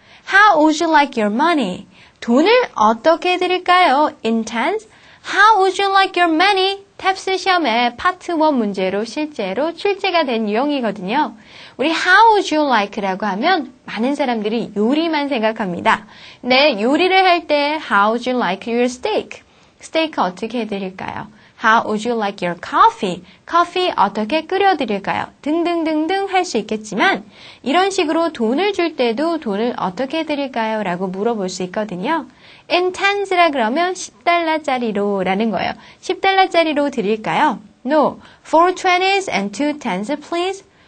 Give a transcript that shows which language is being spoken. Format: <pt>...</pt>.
<en>How would you like your money?</en> <ko>돈을 어떻게 해드릴까요?</ko> <en>Intense. How would you like your money?</en> <ko>탭스 시험에 파트 1 문제로 실제로 출제가 된 유형이거든요. 우리</ko> <en>How would you like</en> <ko>라고 하면 많은 사람들이 요리만 생각합니다. 네, 요리를 할 때</ko> <en>How would you like your steak?</en> <ko>스테이크 어떻게 해드릴까요?</ko> <en>How would you like your coffee?</en> <ko>커피 어떻게 끓여드릴까요? 등등등등 할 수 있겠지만 이런 식으로 돈을 줄 때도 돈을 어떻게 해드릴까요? 라고 물어볼 수 있거든요.</ko> <en>In tens</en> <ko>라 그러면 10달러짜리로 라는 거예요. 10달러짜리로 드릴까요?</ko> <en>No. 4 20s and 2 10s please.</en>